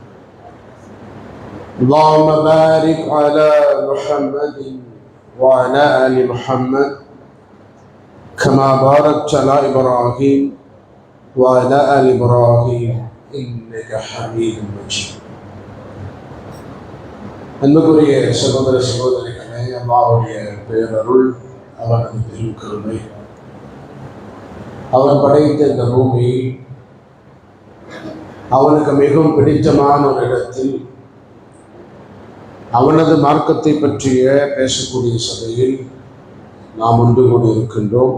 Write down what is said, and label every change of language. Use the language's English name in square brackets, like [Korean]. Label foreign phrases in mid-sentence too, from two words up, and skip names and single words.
[Arabic] اللهم بارك على محمد وعلى آل محمد كما باركت على إبراهيم وعلى آل إبراهيم إنك حميد مجيد. [Tamil] அன்புக்குரிய சகோதர சகோதரிகளே, அல்லாஹ்வுடைய பேரருள், அவனது பெருங்கருணை, அவன் படைத்த இந்த பூமி அவனுக்கு மிகவும் பிடித்தமான ஒரு இடத்தில் அவனது மார்க்கத்தை பற்றிய பேசக்கூடிய சபையில் நாம் ஒன்று கூடி இருக்கின்றோம்.